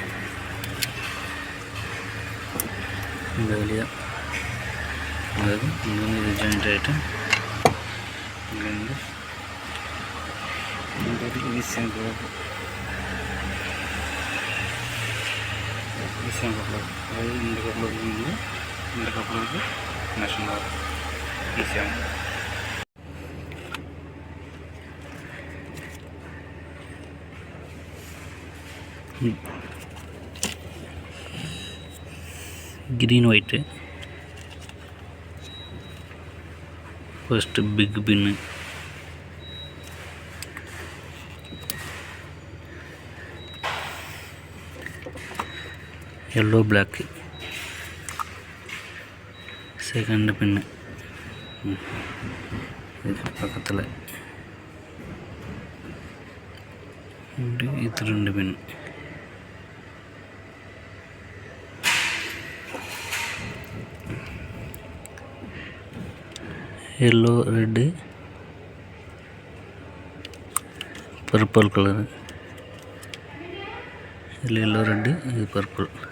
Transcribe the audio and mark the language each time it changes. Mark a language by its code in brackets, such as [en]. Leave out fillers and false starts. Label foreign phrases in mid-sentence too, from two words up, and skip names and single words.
[ta] இந்த வழியாக அதாவது இங்கேருந்து இது ஜாயிண்ட் ஆகிட்டு இங்கேருந்து [en] ECM coupler [ta] அதாவது இந்த கப்ளருக்கு இந்த கப்ளருக்கு கனெக்ஷன் ஆகும். [en] ECM green white first big pin, yellow black second pin, [ta] இது பக்கத்தில் இது [en] 2 pin. yellow red purple colour yellow red ये पर्पल